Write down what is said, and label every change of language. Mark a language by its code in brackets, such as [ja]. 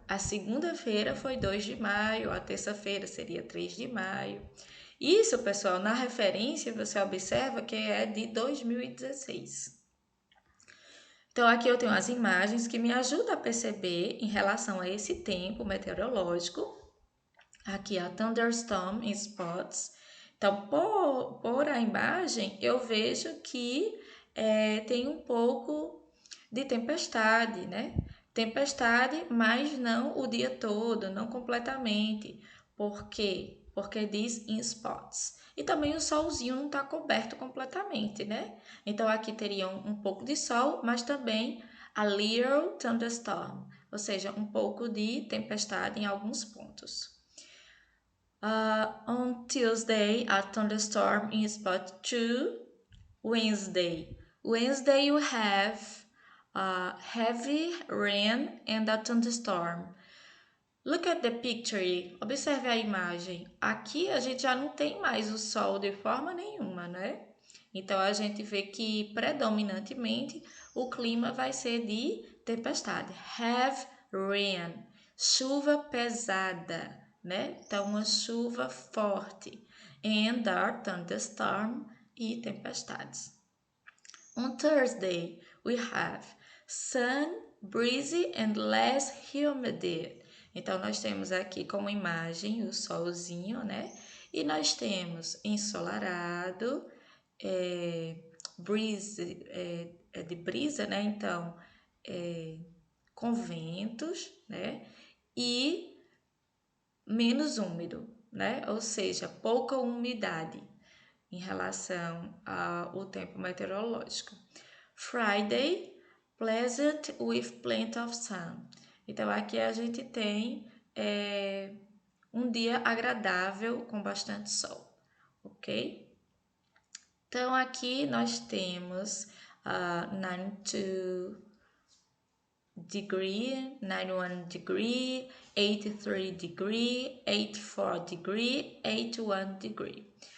[pt] A segunda-feira foi 2 de maio, a terça-feira seria 3 de maio. Isso, pessoal, na referência você observa que é de 2016. Então, aqui eu tenho as imagens que me ajudam a perceber em relação a esse tempo meteorológico. [en] Aqui a thunderstorm in spots. [pt] Então, por a imagem, eu vejo que tem um pouco de tempestade, né? Tempestade, mas não o dia todo, não completamente. Por quê? Porque diz [en] in spots. [pt] E também o solzinho não está coberto completamente, né? Então, aqui teria um pouco de sol, mas também [en] a little thunderstorm, [pt] ou seja, um pouco de tempestade em alguns pontos. [en] On Tuesday, a thunderstorm in spot 2. Wednesday you have heavy rain and a thunderstorm. Look at the picture. [pt] Observe a imagem. Aqui a gente já não tem mais o sol de forma nenhuma, né? Então a gente vê que predominantemente o clima vai ser de tempestade. [en] Heavy rain, [pt] chuva pesada, né? Então uma chuva forte. [en] And a thunderstorm [pt] e tempestades. [en] On Thursday, we have sun, breezy and less humidity. [pt] Então, nós temos aqui como imagem o solzinho, né? E nós temos ensolarado, breeze, de brisa, né? Então, com ventos, né? E menos úmido, né? Ou seja, pouca umidade em relação ao tempo meteorológico. [en] Friday, pleasant with plenty of sun. [pt] Então, aqui a gente tem um dia agradável com bastante sol, ok? [en] Então, aqui nós temos 92 degree, 91 degree, 83 degree, 84 degree, 81 degree.